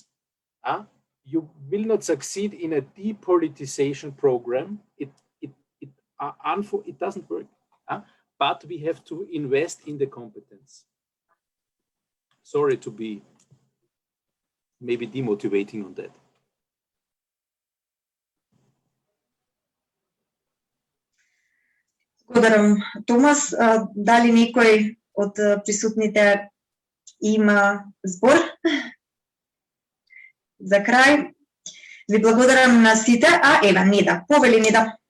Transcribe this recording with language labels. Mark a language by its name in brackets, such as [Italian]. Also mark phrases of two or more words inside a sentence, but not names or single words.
[English] You will not succeed in a depolitization program. It doesn't work, but we have to invest in the competence. Sorry to be maybe demotivating on that. [Macedonian] Благодарам, Томас. Дали некој од присутните има збор? За крај, Ви благодарам на сите, а еве Неда, повели Неда.